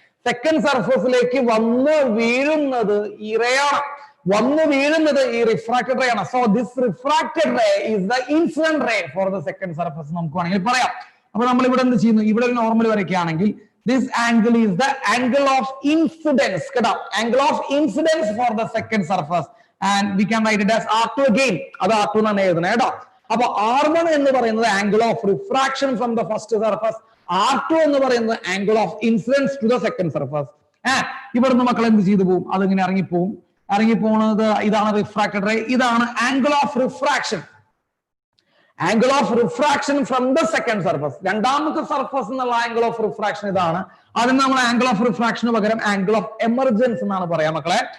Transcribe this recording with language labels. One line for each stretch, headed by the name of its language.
Malayalam: Second സർഫസിലേക്ക് വന്ന് വീഴുന്നത് ഈ റേ ആണ്, വന്ന് വീഴുന്നത് ഈ റിഫ്രാക്റ്റഡ് റേ ആണ്. So this refracted ray is the incident ray for the second surface നമുക്ക് വേണമെങ്കിൽ പറയാം. അപ്പൊ നമ്മൾ ഇവിടെ എന്ത് ചെയ്യുന്നു? ഇവിടെ ഒരു നോർമൽ വരയ്ക്കുകയാണെങ്കിൽ this angle is the angle of incidence കേട്ടോ.
English: angle of incidence for the second surface and we can write it as R2 again.
Malayalam: അത് R2 എന്നാണ് എഴുതുന്നത് കേട്ടോ. അപ്പൊ R1 എന്ന് പറയുന്നത് angle of refraction from the first surface, R2 എന്ന് പറയുന്നത് angle of incidence to the second surface. ഇവിടുന്ന് മക്കൾ എന്ത് ചെയ്തു പോകും? അതിങ്ങനെ ഇറങ്ങിപ്പോകുന്നത് ഇതാണ് റിഫ്രാക്റ്റഡ് റേ, ഇതാണ് angle of refraction. Angle of refraction from the second surface, രണ്ടാമത്തെ സർഫസ് എന്നുള്ള ആംഗിൾ ഓഫ് റിഫ്രാക്ഷൻ ഇതാണ്. അതിന് നമ്മൾ ആംഗിൾ ഓഫ് റിഫ്രാക്ഷന് പകരം ആംഗിൾ ഓഫ് എമർജൻസ് എന്നാണ് പറയാ മക്കളെ.